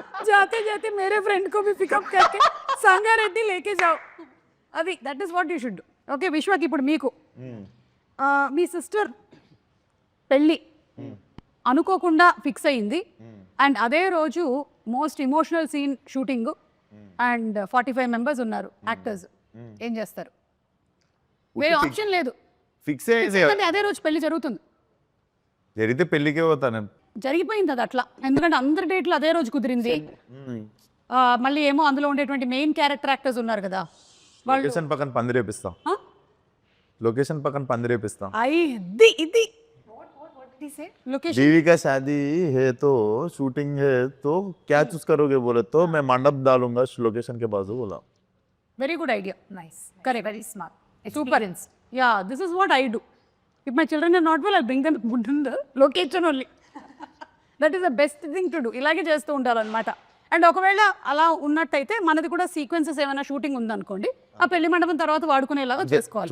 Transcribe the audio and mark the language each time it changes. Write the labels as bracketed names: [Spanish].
[Hindi] जाते जाते मेरे फ्रेंड को भी पिकअप करके संगारेड्डी लेके जाओ. [English] అది that is what you should. [Telugu] Okay విశ్వకి ఇప్పుడు మీకు మీ సిస్టర్ పెళ్ళి అనుకోకుండా ఫిక్స్ అయింది, అండ్ అదే రోజు most emotional scene shooting, and 45 members ఉన్నారు యాక్టర్స్, ఏం చేస్తారు? వేరే ఆప్షన్ లేదు, ఫిక్స్ అయ్యేసి ఎందుకంటే అదే రోజు పెళ్లి జరుగుతుంది. జరిగితే పెళ్ళికే పోతా నేను. జరిగిపోయింది అది అట్లా, ఎందుకంటే అందరి డేట్లు అదే రోజు కుదిరింది. మళ్ళీ ఏమో అందులో ఉండేటువంటి మెయిన్ క్యారెక్టర్ యాక్టర్స్ ఉన్నారు కదా, వాళ్ళు లొకేషన్ పక్కన పందిరేపిస్తాం. లొకేషన్ పక్కన పందిరేపిస్తాం. ఇది లొకేషన్ [Hindi] बीवी का शादी है तो शूटिंग है तो क्या चूज करोगे बोले तो मैं मंडप डालूंगा लोकेशन के बाजू बोला. [English] Very good idea. Nice. Correct. Very smart. Super. Yeah, this is what I do. If my children are not well, I'll bring them in the location only. That is the best thing to do. [Telugu] ఇలాగే చేస్తూ ఉంటారనమాట. And ఒకవేళ అలా ఉన్నట్టయితే మనది కూడా sequences ఏమైనా shooting ఉందనుకోండి, ఆ పెళ్లి మండపం తర్వాత వాడుకునేలాగా చేసుకోవాలి.